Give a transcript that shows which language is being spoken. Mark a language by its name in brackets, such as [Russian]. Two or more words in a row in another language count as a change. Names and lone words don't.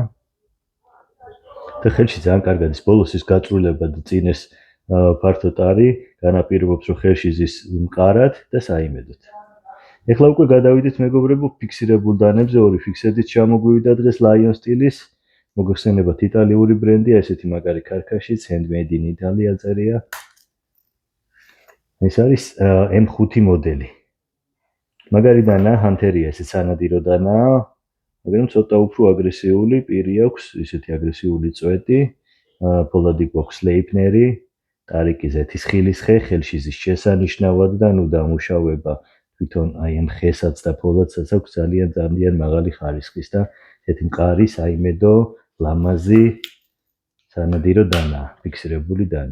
[Georgian] და ხელში ძალიან კარგად ის ბოლოს ის გაწრულება და წინეს ფართო ტარი განაპირობებს რომ ხელში ზის მყარად და საიმედოდ. ეხლა უკვე გადავიდეთ მეგობრებო ფიქსირებულ დანებზე, ორი ფიქსედით ჩამოგვივიდა დღეს Lion სტილის, მოგხსენებათ იტალიური ბრენდია, ესეთი მაგარი ქარქაშიც, [English] handmade in Italy აწერია. [Georgian] ეს არის M5 მოდელი. მაგარი დანა, ჰანთერია, ესეც სანადირო დანაა, მაგრამ ცოტა უფრო აგრესიული პირი აქვს, ისეთი აგრესიული წვეტი, ფოლადი გვაქვს ლეიპნერი, ტარიკი ზეთის ხილის ხე, ხელში ზის შესანიშნავად და ნუ დამუშავება თვითონ აი ამ ხესაც და ფოლადსაც აქვს ძალიან მაღალი ხარისხის და ესეთი მყარი, საიმედო, ლამაზი, სანადირო დანა, ფიქსირებული დანა.